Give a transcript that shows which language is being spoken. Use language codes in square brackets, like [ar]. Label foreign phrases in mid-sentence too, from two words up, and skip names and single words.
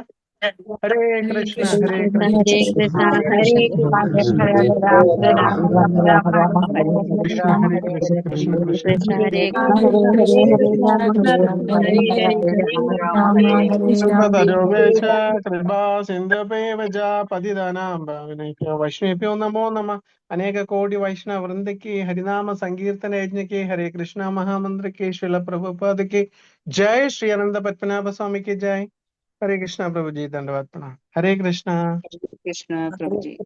[sa] ഹരേ കൃഷ്ണ ഹരേ കൃഷ്ണ കൃഷ്ണ കൃഷ്ണ കൃഷ്ണ കൃപതരോപേക്ഷ കൃപാ സിന്ധുപേവച പതിതാനാം ഭാവനൈഭ്യോ വൈഷ്ണവേഭ്യോ നമോ നമഃ. [ml] അനേക കോടി വൈഷ്ണവ വൃന്ദയ്ക്ക് ഹരിനാമ സങ്കീർത്തന യജ്ഞയ്ക്ക് ഹരേ കൃഷ്ണ മഹാമന്ത്രയ്ക്ക് ശില പ്രഭുപാദയ്ക്ക് ജയ്. ശ്രീ അനന്ത പത്മനാഭ സ്വാമിക്ക് ജയ്. [hi] हरे कृष्णा प्रभु जी, धन्यवाद प्रणाम. हरे कृष्णा. [ml] കൃഷ്ണ പ്രഭുജി.